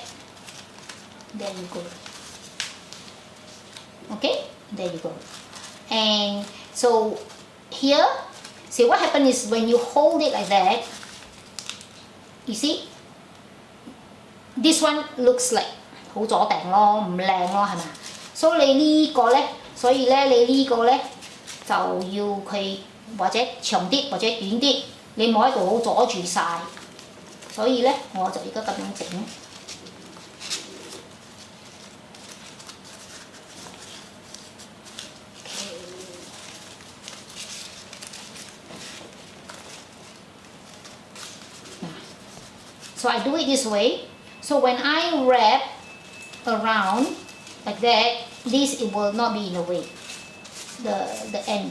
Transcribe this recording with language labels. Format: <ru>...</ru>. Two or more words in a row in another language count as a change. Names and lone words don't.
<en>There you go. Okay, there you go. And so here, see what happens is when you hold it like that, you see, this one looks like</en> <yue>好阻定咯，唔靚咯，係咪？所以你呢個咧，所以咧你呢個咧就要佢或者長啲或者短啲，你冇喺度好阻住晒。所以咧，我就而家咁樣整。</yue> <en>So I do it this way. So when I wrap around like that, it will not be in the way. The end.</en>